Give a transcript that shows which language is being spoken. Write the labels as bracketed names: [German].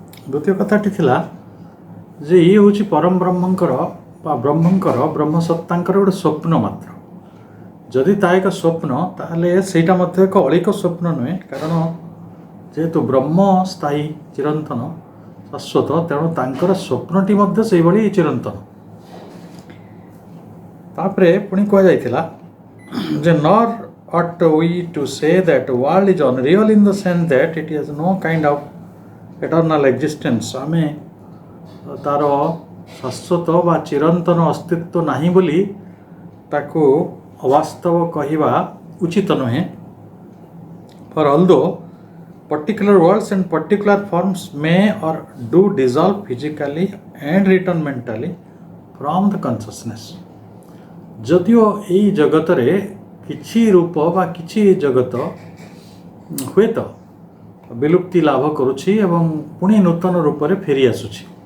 [Odia] ଦ୍ୱିତୀୟ କଥାଟି ଥିଲା ଯେ ଇଏ ହେଉଛି ପରମ ବ୍ରହ୍ମଙ୍କର ବା ବ୍ରହ୍ମସତ୍ତାଙ୍କର ଗୋଟେ ସ୍ୱପ୍ନ ମାତ୍ର। ଯଦି ତା ଏକ ସ୍ୱପ୍ନ, ତାହେଲେ ସେଇଟା ମଧ୍ୟ ଏକ ଅଳିକ ସ୍ୱପ୍ନ ନୁହେଁ। କାରଣ ଯେହେତୁ ବ୍ରହ୍ମ ସ୍ଥାୟୀ, ଚିରନ୍ତନ, ଶାଶ୍ୱତ, ତେଣୁ ତାଙ୍କର ସ୍ୱପ୍ନଟି ମଧ୍ୟ ସେଇଭଳି ଚିରନ୍ତନ। ତାପରେ ପୁଣି କୁହାଯାଇଥିଲା ଯେ [English] Nor ought we to say that world is unreal in the sense that it has no kind of eternal existence। [Odia] ଆମେ ତାର ଶାଶ୍ୱତ ବା ଚିରନ୍ତନ ଅସ୍ତିତ୍ୱ ନାହିଁ ବୋଲି ତାକୁ ଅବାସ୍ତବ କହିବା ଉଚିତ ନୁହେଁ। [English] For although particular worlds and particular forms may or do dissolve physically and return mentally from the consciousness। [Odia] ଯଦିଓ ଏଇ ଜଗତରେ କିଛି ରୂପ ବା କିଛି ଜଗତ ହୁଏତ ବିଲୁପ୍ତି ଲାଭ କରୁଛି ଏବଂ ପୁଣି ନୂତନ ରୂପରେ ଫେରି ଆସୁଛି।